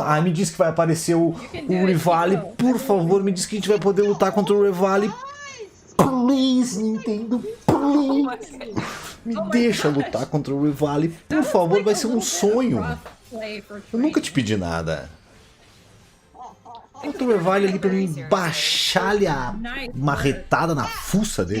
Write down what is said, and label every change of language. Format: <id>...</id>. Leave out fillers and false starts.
<pt>Ah, me diz que vai aparecer o Rivale. Por favor, me diz que a gente vai poder lutar contra o Rivale.</pt> <en>Please, Nintendo, please.</en> <pt>Me deixa lutar contra o Rivale. Por favor, vai ser um sonho. Eu nunca te pedi nada. Contra o Rivale ali pra mim baixar-lhe a marretada na fuça dele.</pt>